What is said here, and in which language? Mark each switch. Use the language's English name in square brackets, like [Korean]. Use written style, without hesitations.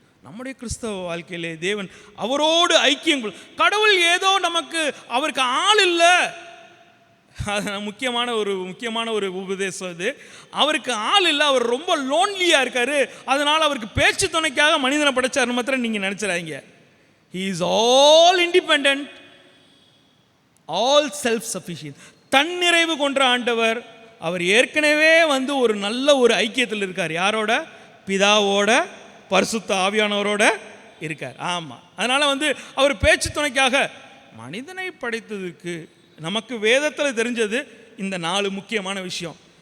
[Tamil] நம்முடைய கிறிஸ்தவ வாழ்க்கையிலே தேவன் அவரோடு ஐக்கியம், கடவுள் ஏதோ நமக்கு அவருக்கு ஆள் இல்லை, அது முக்கியமான ஒரு உபதேசம் இது. அவருக்கு ஆள் இல்லை, அவர் ரொம்ப லோன்லியாக இருக்காரு, அதனால் அவருக்கு பேச்சு துணைக்காக மனிதனை படைச்சார் மாத்திரம் நீங்கள் நினச்சிடாதீங்க. [English] He is all independent, all self-sufficient. [Tamil] தன்னிறைவு கொன்ற ஆண்டவர். அவர் ஏற்கனவே ஒரு நல்ல ஒரு ஐக்கியத்தில் இருக்கார். யாரோட? பிதாவோட, பரிசுத்த ஆவியானவரோட இருக்கார். ஆமாம். அதனால் அவர் பேச்சு துணைக்காக மனிதனை படைத்ததுக்கு நமக்கு வேதத்தில் தெரிஞ்சது இந்த 4 முக்கியமான விஷயம்.